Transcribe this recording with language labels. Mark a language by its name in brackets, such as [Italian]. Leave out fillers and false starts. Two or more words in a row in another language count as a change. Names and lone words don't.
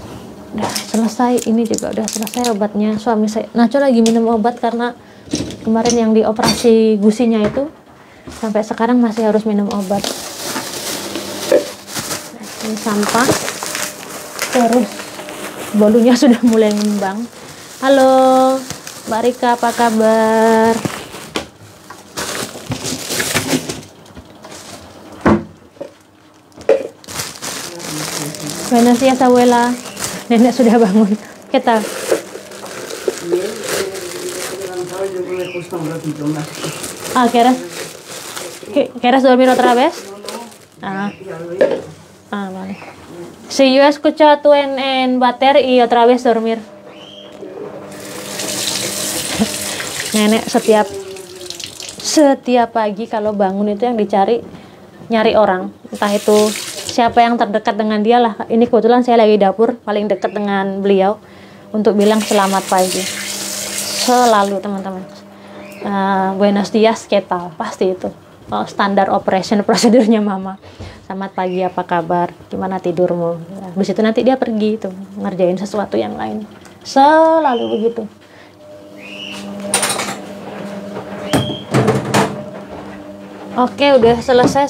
[Indonesian] Udah selesai, ini juga udah selesai obatnya. Suami saya Nacho lagi minum obat karena kemarin yang dioperasi gusinya itu sampai sekarang masih harus minum obat. Ini sampah, terus bolunya sudah mulai ngembang. Halo Mbak Rika, apa kabar? [Spanish] Buenos días, abuela. Nenek sudah bangun. ¿Qué tal? ¿Quieres dormir otra vez? Vale. Si yo escucho tú en bater y otra vez dormir. [Indonesian] Nenek setiap pagi kalau bangun itu yang nyari orang, entah itu siapa yang terdekat dengan dia lah. Ini kebetulan saya lagi dapur paling dekat dengan beliau untuk bilang selamat pagi. Selalu teman-teman. [Spanish] Buenos días, ¿qué tal? [Indonesian] Pasti itu. Standar operation prosedurnya mama. Selamat pagi, apa kabar? Gimana tidurmu? Habis itu nanti dia pergi tuh ngerjain sesuatu yang lain. Selalu begitu. Oke, udah selesai.